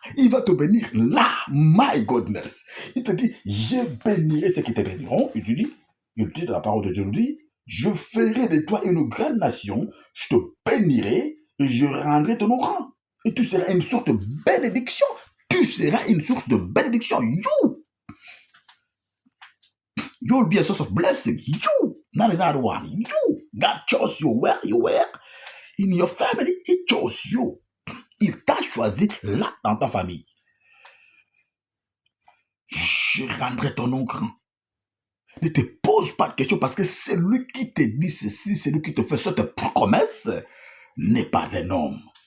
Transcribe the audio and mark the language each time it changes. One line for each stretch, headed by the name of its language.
French: Il va te bénir là.
English: My goodness.
French: Il te dit, je bénirai ceux qui te béniront. Il dit dans la parole de Dieu, nous dit, je ferai de toi une grande nation. Je te bénirai et je rendrai ton nom grand. Et tu seras une source de bénédiction. Tu seras une source de bénédiction.
English: You will be a source of blessing. You, not another one. You, God chose you where you were. In your family, He chose you.
French: Il t'a choisi là dans ta famille. Je rendrai ton nom grand. Ne te pose pas de questions parce que celui qui te dit ceci, celui qui te fait cette promesse, n'est pas un homme.